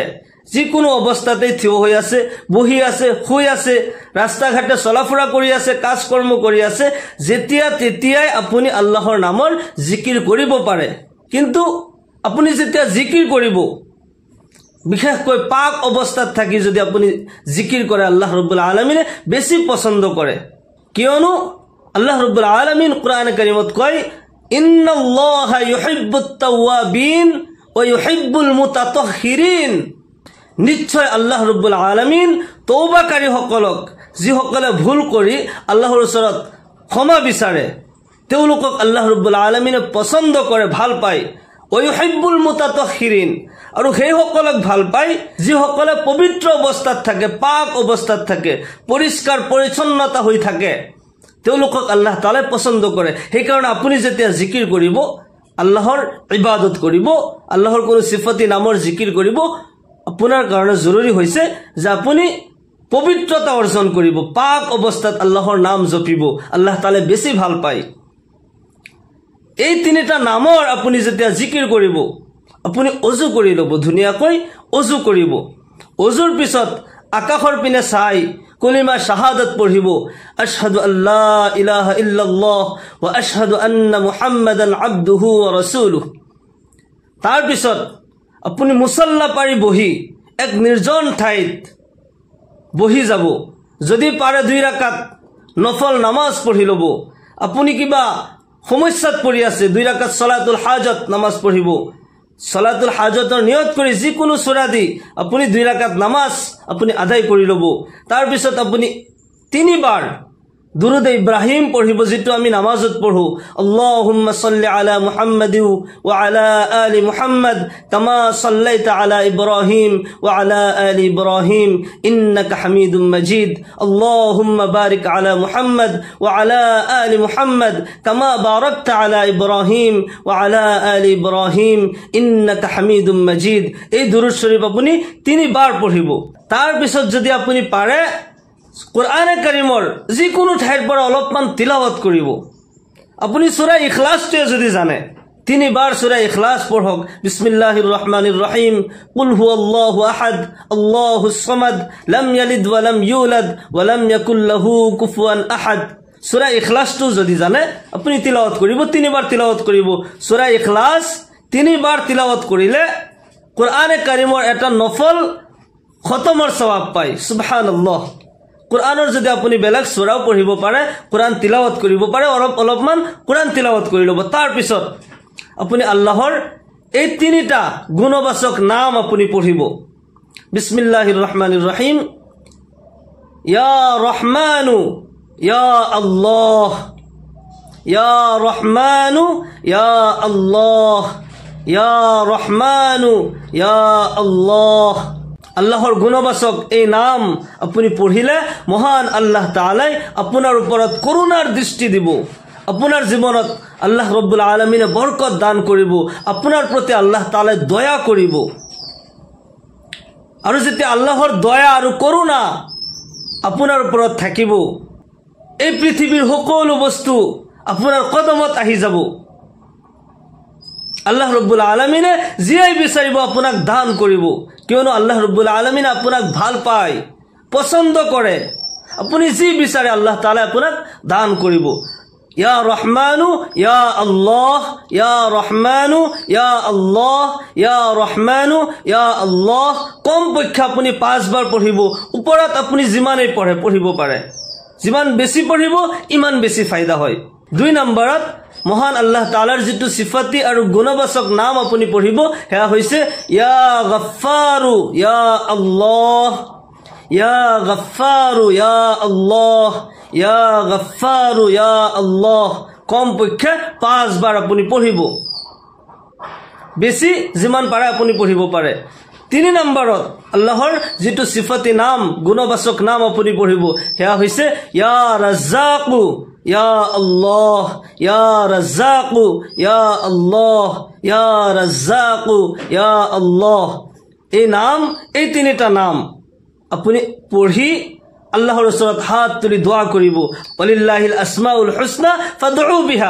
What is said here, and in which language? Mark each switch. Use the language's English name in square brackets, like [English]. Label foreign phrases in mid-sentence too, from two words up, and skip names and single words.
[Assamese] যিকোনো অৱস্থাতে থিয় হৈ আছে, বহি আছে, শুই আছে, ৰাস্তা ঘাটে চলাফুৰা কৰি আছে, কাজ কৰ্ম কৰি আছে, যেতিয়া তেতিয়াই আপুনি আল্লাহৰ নামৰ জিকিৰ কৰিব পাৰে। কিন্তু আপুনি যেতিয়া জিকিৰ কৰিব, বিশেষকৈ পাক অৱস্থাত থাকি যদি আপুনি জিকিৰ কৰে, আল্লাহ ৰাব্বুল আলামিনে বেছি পছন্দ কৰে। কিয়নো আল্লাহ ৰাব্বুল আলামিন কোরআনে কারিমত কয়, [Arabic] إن الله يحب التوابين ويحب المتطهرين. [Assamese] নিশ্চয় আল্লাহ ৰাব্বুল আলামিন তওবাকাৰী সকলক, যিসকলে ভুল কৰি আল্লাহৰ ওচৰত ক্ষমা বিচাৰে, তেওঁলোকক আল্লাহ ৰাব্বুল আলামিনে পছন্দ কৰে, ভাল পায়। [Arabic] ويحب المتطهرين, [Assamese] আৰু সেই সকলক ভাল পায় যিসকলে পবিত্ৰ অৱস্থাত থাকে, পাক অৱস্থাত থাকে, পৰিষ্কাৰ পৰিচ্ছন্নতা হৈ থাকে, তেওঁলোকক আল্লাহ তাআলাই পছন্দ কৰে। সেইকাৰণে আপুনি যেতিয়া জিকিৰ কৰিব, আল্লাহৰ ইবাদত কৰিব, আল্লাহৰ কোনো সিফাতি নামৰ জিকিৰ কৰিব, আপোনাৰ কাৰণে জৰুৰী হৈছে যে আপুনি পবিত্ৰতা অৰ্জন কৰিব, পাক অৱস্থাত আল্লাহৰ নাম জপিব, আল্লাহ তাআলাই বেছি ভাল পায়। এই তিনিটা নামৰ আপুনি যেতিয়া জিকিৰ কৰিব, আপুনি অজু কৰি ল'ব, ধুনীয়াকৈ অজু কৰিব। অজুৰ পিছত আকাশৰ পিনে চাই কলিমা শাহাদাত পঢ়িব, [Arabic] أشهد أن لا إله إلا الله وأشهد أن محمدا عبده ورسوله. [Assamese] তাৰ পিছত আপুনি মুছল্লা পাৰি বহি এক নিৰ্জন ঠাইত বহি যাব যদি পাৰে 2 ৰাকাত নফল নামাজ পঢ়ি ল'ব আপুনি কিবা সমস্যাত পৰি আছে 2 ৰাকাত সলাতুল হাজত নামাজ পঢ়িব সলাতুল হাজতৰ নিয়ত কৰি যিকোনো সূৰা দি আপুনি 2 ৰাকাত নামাজ আপুনি আদায় কৰি ল'ব তাৰ পিছত আপুনি 3 বাৰ দুরুদ ইব্রাহিম পড়িব যেটো আমি নামাজত পড়ো [Arabic] اللهم صل على محمد وعلى آل محمد كما صليت على إبراهيم وعلى آل إبراهيم إنك حميد مجيد اللهم بارك على محمد وعلى آل محمد كما باركت على إبراهيم وعلى آل إبراهيم إنك حميد مجيد [Assamese] এই দুরুদ শরীফ আপনি 3 বার পড়িব তার পিছত যদি আপনি পারে কোরআনে কারিমৰ যিকোনো ঠাইৰ পৰা অলপমান তিলাওয়াত কৰিব আপুনি সূৰা ইখলাছটো যদি জানে 3 বাৰ সূৰা ইখলাছ পঢ়ক [Arabic] بسم الله الرحمن الرحيم قل هو الله أحد الله الصمد لم يلد و لم يولد ولم يكن له كفوا أحد [Assamese] সূৰা ইখলাছটো যদি জানে আপুনি তিলাওয়াত কৰিব 3 বাৰ তিলাওয়াত কৰিব সূৰা ইখলাছ 3 বাৰ তিলাওয়াত কৰিলে কোরআনে কারিমৰ এটা নফল খতমৰ সওয়াব পায় সুবহানাল্লাহ কোরআনৰ যদি আপুনি বেলেগ সূৰাও পঢ়িব পাৰে কোরআন তিলাওয়াত কৰিব পাৰে অলপমান কোরআন তিলাওয়াত কৰি ল'ব তাৰ পিছত আপুনি আল্লাহৰ এই 3টা গুণবাচক নাম আপুনি পঢ়িব [Arabic] بسم الله الرحمن الرحيم يا رحمن يا الله يا رحمن يا الله يا رحمن يا الله [Assamese] আল্লাহৰ গুণবাচক এই নাম আপুনি পঢ়িলে মহান আল্লাহ তাআলাই আপোনাৰ ওপৰত করুণাৰ দৃষ্টি দিব আপোনাৰ জীৱনত আল্লাহ ৰব্বুল আলামিনে বৰকত দান কৰিব আপোনাৰ প্ৰতি আল্লাহ তাআলাই দয়া কৰিব আৰু যেতিয়া আল্লাহৰ দয়া আৰু করুণা আপোনাৰ ওপৰত থাকিব এই পৃথিৱীৰ সকলো বস্তু আপোনাৰ কদমত আহি যাব আল্লাহ রব্বুল আলামিনে জিয়াই বিচাৰিব আপোনাক দান কৰিব কিয়নো আল্লাহ রব্বুল আলামিনে আপোনাক ভাল পায় পছন্দ কৰে আপুনি যি বিচাৰে আল্লাহ তাআলা আপোনাক দান কৰিব [Arabic] يا رحمن يا الله يا رحمن يا الله يا رحمن يا الله [Assamese] কম পক্ষে আপুনি 5 বাৰ পঢ়িব ওপৰত আপুনি যিমানেই পঢ়িব পাৰে যিমান বেছি পঢ়িব ইমান বেছি ফায়দা হয় 2 নম্বৰত মহান আল্লাহ তাআলাৰ যেটো সিফাতি আৰু গুণবাচক নাম আপুনি পঢ়িব হেয়া হৈছে [Arabic] يا غفار يا الله يا غفار يا الله يا غفار يا الله [Assamese] কম পক্ষে 5 বাৰ আপুনি পঢ়িব বেছি যিমান পাৰে আপুনি পঢ়িব পাৰে 3 নম্বৰত আল্লাহৰ যেটো সিফাতি নাম গুণবাচক নাম আপুনি পঢ়িব হেয়া হৈছে [Arabic] يا رزاق يا الله يا رزاق يا الله يا رزاق يا الله [Assamese] এই নাম এই 3টা নাম আপুনি পঢ়ি আল্লাহৰ ওচৰত হাত তুলি দোয়া কৰিব [Arabic] ولله الأسماء الحسنى فادعوه بها